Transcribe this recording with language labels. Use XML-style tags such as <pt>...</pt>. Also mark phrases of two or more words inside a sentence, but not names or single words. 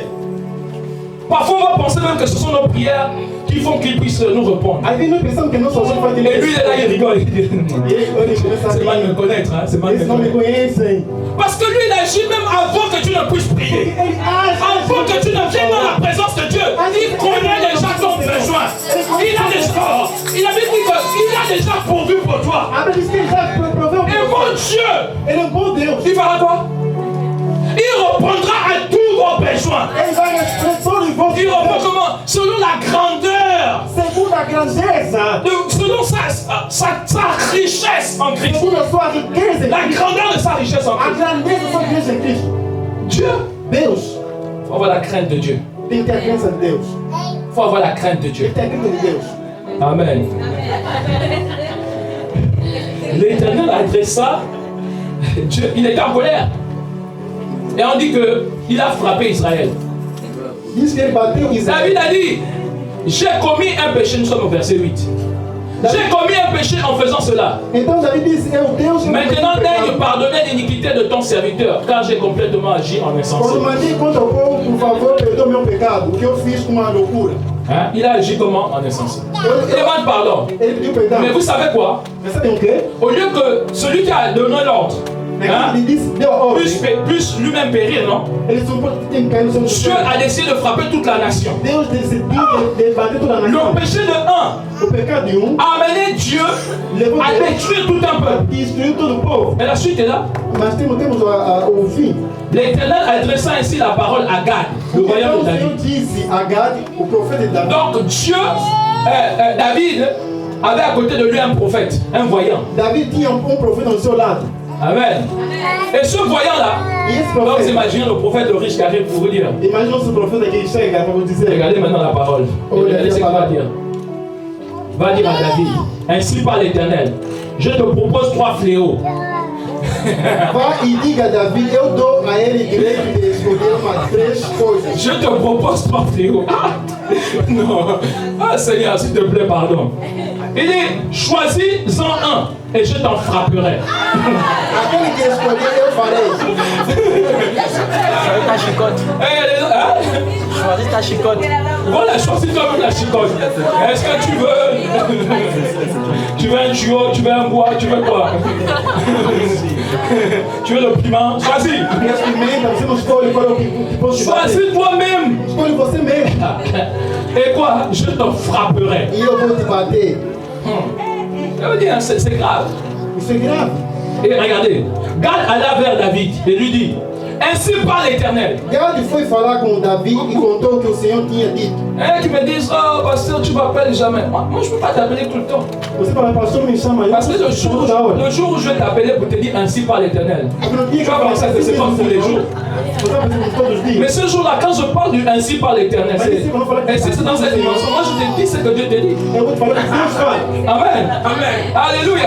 <fr>Parfois, on va penser même que ce sont nos prières qui font qu'il puisse nous répondre.</fr> <pt>Aí nós pensamos que nós só vamos fazer</pt> <fr>Et lui, il est là, il rigole. Il dit, c'est mal de me connaître, hein? C'est mal de</fr> <pt>Eles</pt> <fr>me</fr> <pt>não me</pt> <fr>connaître.</fr> <pt>conhecem.</pt> <fr>Parce que lui, il agit même avant que tu ne puisses prier.</fr> <pt>Ele age.</pt> <fr>Avant que tu ne viennes dans la présence de Dieu, il connaît déjà ton besoin. Il a déjà pourvu pour toi.</fr> <pt>A Bíblia diz que ele já proveu.</pt> <fr>Et mon Dieu,</fr> <pt>Ele é um bom Deus.</pt> <fr>il fera quoi? Il répondra à tous vos besoins.</fr> <pt>Ele vai responder todos os vossos</pt> <fr>Il répond</fr> <pt>desejos.</pt> <fr>comment? Selon la grandeur,</fr> <pt>Segundo a grandeza.</pt> <fr>selon sa richesse en Christ.</fr> <pt>Segundo a sua riqueza em</pt> <fr>La</fr> <pt>Cristo.</pt> <fr>grandeur de sa richesse en</fr> <pt>A</pt> <fr>Christ.</fr> <pt>grandeza da sua riqueza em Cristo.</pt> <fr>Dieu,</fr> <pt>Deus</pt> <fr>il faut avoir la crainte de Dieu.</fr> <pt>tem que ter a crença de Deus.</pt> <fr>Il faut avoir la crainte de Dieu.</fr> <pt>Tem que ter a crença de Deus.</pt> <fr>Amen. L'Éternel a fait ça. Dieu, il était en colère. Et on dit qu'il a frappé Israël.</fr> <pt>Diz que ele bateu Israel.</pt> <fr>David a dit, j'ai commis un péché, nous sommes au verset 8. J'ai commis un péché en faisant cela.</fr> <pt>Então Davi disse, é o Deus que</pt> <fr>Maintenant, daigne pardonner l'iniquité de ton serviteur, car j'ai complètement agi en insensé.</fr> <pt>Quando mandei contra o povo, por favor, perdoa meu pecado, o que eu fiz com uma loucura.</pt> <fr>Hein? Il a agi comment en insensé? Il demande pardon.</fr> <pt>Ele pediu perdão.</pt> <fr>Mais vous savez quoi?</fr> <pt>Mas sabe o quê?</pt> <fr>Au lieu que celui qui a donné l'ordre hein,</fr> <pt>Ele disse, deu a ordem.</pt> <fr>puisse lui-même périr, non?</fr> <pt>Ele só tem que cair no seu</pt> <fr>Dieu a décidé de frapper toute la nation.</fr> <pt>Deus decidiu de bater toda a nação.</pt> <fr>Le péché de un</fr> <pt>O pecado de</pt> <fr>a amené Dieu</fr> <pt>levou</pt> <fr>à</fr> <pt>Deus</pt> <fr>détruire tout un peuple.</fr> <pt>e destruiu todo o povo.</pt> <fr>Mais la suite est là.</fr> <pt>Mas temos o fim.</pt> <fr>L'Éternel adressa ainsi la parole à Gad, le</fr> <pt>Então</pt> <fr>royaume</fr> <pt>o</pt> <fr>de</fr> <pt>Senhor</pt> <fr>David.</fr> <pt>disse a Gad, o profeta de Davi.</pt> <fr>Donc Dieu, David avait à côté de lui un prophète, un voyant.</fr> <pt>Davi tinha um profeta ao seu lado.</pt> <fr>Amen. Et ce voyant-là,</fr> <pt>E esse</pt> <fr>donc</fr> <pt>profeta,</pt> <fr>imaginez le prophète de riche qui arrive pour vous dire.</fr> <pt>imagina o profeta que chega para você dizer.</pt> <fr>Regardez maintenant la parole. Regardez ce qu'il va dire. Il va dire à David, ainsi par l'Éternel, je te propose 3 fléaux.</fr> <pt>Vá e diga a Davi, eu dou a ele direito de escolher umas 3 coisas.</pt> <fr>Je te propose 3 fléaux. Non. Ah Seigneur, s'il te plaît, pardon. Il dit, choisis-en un et je t'en frapperai.</fr> <pt>Aquele que escolher, eu</pt> <fr>Choisis ta chicotte. Choisis ta chicotte. Voilà, choisis toi-même la chicotte. Est-ce que tu veux tu veux un tuyau, tu veux un bois, tu veux quoi? Tu veux le piment? Choisis. Choisis toi-même. Et quoi? Je te frapperai. Ça veut dire, c'est grave. C'est grave. Et regardez, Gad alla vers David et lui dit, ainsi parle l'Éternel. Gad foi falar com Davi e contou o que o Senhor tinha dito. Et qui me disent, oh pasteur, tu m'appelles jamais. Moi, je ne peux pas t'appeler tout le temps.</fr> <pt>Você fala, pastor, me chama aí.</pt> <fr>Parce que le jour où je vais t'appeler pour te dire ainsi parle l'Éternel, tu vas penser que c'est comme tous les jours. Mais ce jour-là, quand je parle du ainsi par l'Éternel, c'est dans cette dimension. Moi, je te dis ce que Dieu te dit. Amen. Amen. Alléluia.</fr>